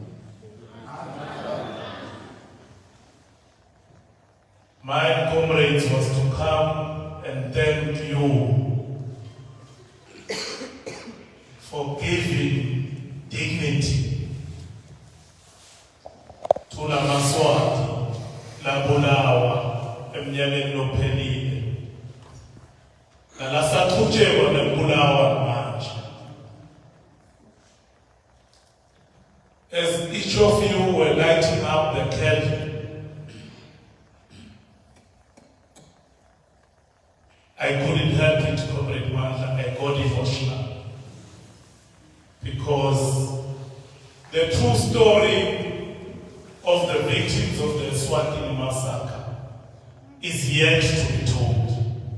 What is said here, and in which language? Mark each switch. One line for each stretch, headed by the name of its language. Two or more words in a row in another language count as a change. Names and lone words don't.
English: My comrades was to come and thank you for giving dignity to
Swati: la maswati la Bulawa emnyakeni lophelile nalasathutshelwa neBulawa manje.
English: As each of you were lighting up the candle, I couldn't help it, Comrade Mandla, I got emotional. Because the true story of the victims of the Eswatini massacre is yet to be told.